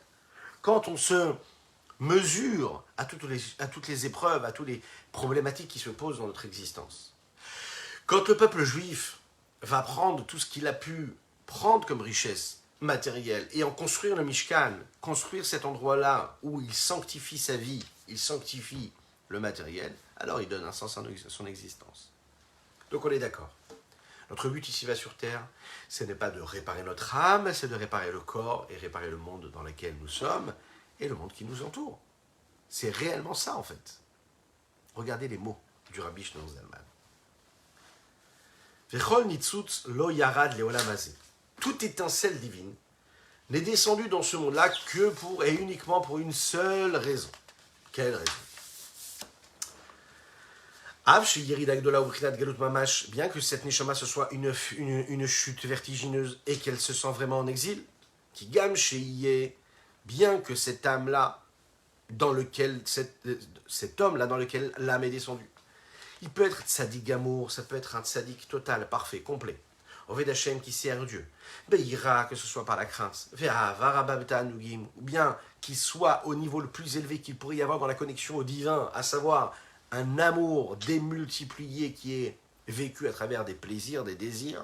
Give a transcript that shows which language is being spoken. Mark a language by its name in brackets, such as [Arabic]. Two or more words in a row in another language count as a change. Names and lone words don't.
[French] Quand on se mesure à toutes les épreuves, à toutes les problématiques qui se posent dans notre existence, quand le peuple juif va prendre tout ce qu'il a pu prendre comme richesse matérielle et en construire le Mishkan, construire cet endroit-là où il sanctifie sa vie, il sanctifie le matériel, alors il donne un sens à son existence. Donc on est d'accord. Notre but ici-bas sur Terre, ce n'est pas de réparer notre âme, c'est de réparer le corps et réparer le monde dans lequel nous sommes et le monde qui nous entoure. C'est réellement ça en fait. Regardez les mots du Rabbi Shneor Zalman. [Hebrew] וכל ניצוץ לא ירד לעולם הזה. [French] Toute étincelle divine n'est descendue dans ce monde-là que pour et uniquement pour une seule raison. Quelle raison? Bien que cette neshama ce soit une chute vertigineuse et qu'elle se sent vraiment en exil, qui [Hebrew] גם שיהיה, [French] bien que cette âme-là, dans lequel cet homme-là dans lequel l'âme est descendue, il peut être [Hebrew] צדיק גמור, [French] ça peut être un tzaddik total, parfait, complet. [Hebrew] עובד השם [French] qui sert Dieu. Be'ira, que ce soit par la crainte. Ou bien qu'il soit au niveau le plus élevé qu'il pourrait y avoir dans la connexion au divin, à savoir un amour démultiplié qui est vécu à travers des plaisirs, des désirs.